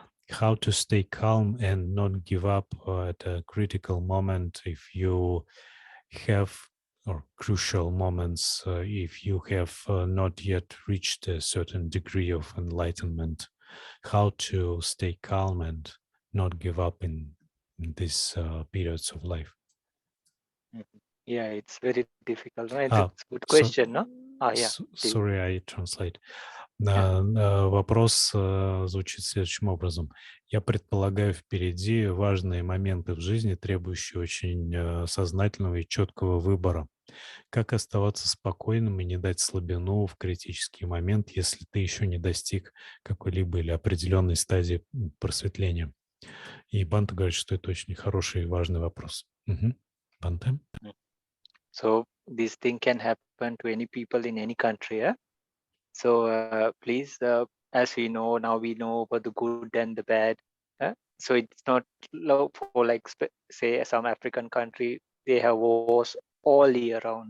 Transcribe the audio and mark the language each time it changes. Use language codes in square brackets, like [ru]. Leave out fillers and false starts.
[en] How to stay calm and not give up at a critical moment if you have, or crucial moments if you have not yet reached a certain degree of enlightenment. How to stay calm and not give up in these periods of life. yeah, it's very difficult. No? It's a Ah, good so question, no? Yeah, please. sorry, I translate. Yeah. [ru] Вопрос звучит следующим образом. Я предполагаю впереди важные моменты в жизни, требующие очень сознательного и четкого выбора. Как оставаться спокойным и не дать слабину в критический момент, если ты еще не достиг какой-либо или определенной стадии просветления? И Бханте говорит, что это очень хороший и важный вопрос. Мгм. Бханте? [en] So this thing can happen to any people in any country. Yeah? So please, as we know now, we know about the good and the bad. So it's not for like say some African country they have wars all year round.